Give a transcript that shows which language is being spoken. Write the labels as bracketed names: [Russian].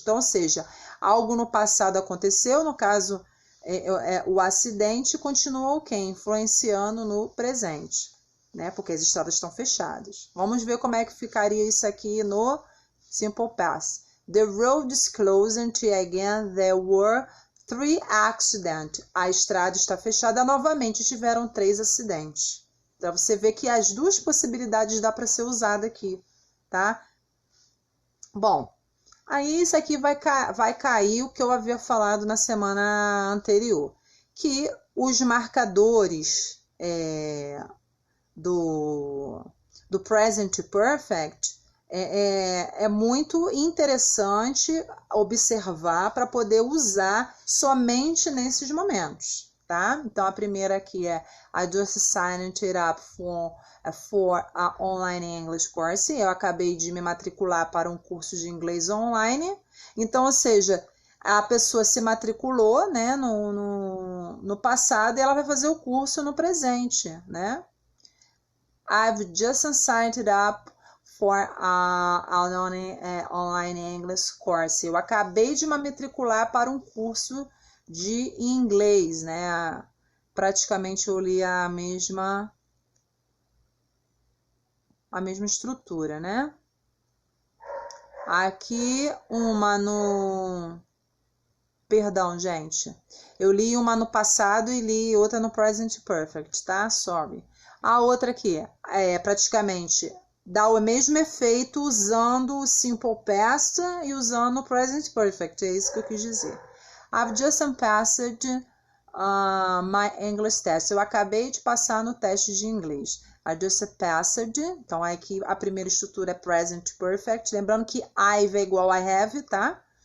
[Portuguese] Então, ou seja, algo no passado aconteceu, no caso, o acidente continua o quê? Influenciando no presente, né? Porque as estradas estão fechadas. Vamos ver como é que ficaria isso aqui no simple past. [English] The road is closed again. There were 3 accidents. [Portuguese] A estrada está fechada novamente. Tiveram 3 acidentes. Então, você vê que as duas possibilidades dá para ser usada aqui, tá? Bom, aí isso aqui vai cair o que eu havia falado na semana anterior. Que os marcadores do present perfect é muito interessante observar para poder usar somente nesses momentos, tá? Então, a primeira aqui é [English] I just signed it up for a online English course. [Portuguese] Eu acabei de me matricular para um curso de inglês online. Então, ou seja, a pessoa se matriculou, né, no passado e ela vai fazer o curso no presente, né? [English] I've just signed it up for an online English course. [Portuguese] Eu acabei de me matricular para um curso de inglês, né? Praticamente eu li a mesma a mesma estrutura, né? Aqui uma no... Perdão, gente. Eu li uma no passado e li outra no present perfect, tá? [English] Sorry. [Portuguese] A outra aqui é praticamente dá o mesmo efeito usando o simple past e usando o present perfect. É isso que eu quis dizer. [English] I've just passed my English test. [Portuguese] Eu acabei de passar no teste de inglês. [English] I just passed. [Portuguese] Então, aqui a primeira estrutura é present perfect. Lembrando que I've é igual a have, tá?